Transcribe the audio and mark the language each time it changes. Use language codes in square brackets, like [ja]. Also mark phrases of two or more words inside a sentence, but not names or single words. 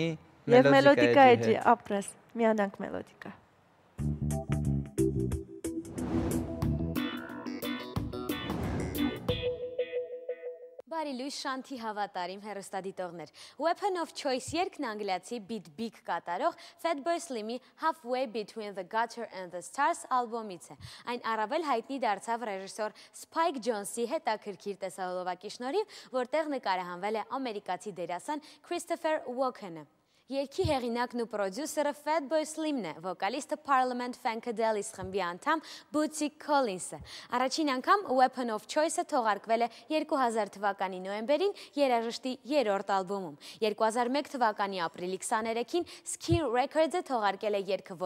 [hy] մելոդիկա էջի, ապրես, միանանք մելոդիկա։ Բարի լույս Շանթի հավատարիմ հեռուստադիտողներ։ Weapon of Choice երգն անգլիացի [en] Beat Big [hy] կատարող Fatboy Slim-ի Halfway Between the Gutter and the Stars ալբոմից է։ Այն առավել հայտնի դարձավ ռեժիսոր Spike Jonze-ի հետաքրքիր տեսահոլովակի շնորհիվ, որտեղ նկարահանվել է ամերիկացի դերասան Christopher Walken-ը։ Երգի հեղինակն ու պրոդյուսերը Fatboy Slim-ն է, վոկալիստը Parliament Funkadelic խմբի անդամ Bootsy Collins-ը։ Առաջին անգամ Weapon of Choice-ը թողարկվել է 2000 թվականի նոյեմբերին երաժշտի երրորդ ալբոմում։ 2001 թվականի ապրիլի 23-ին Skin Records-ը թողարկել է երգը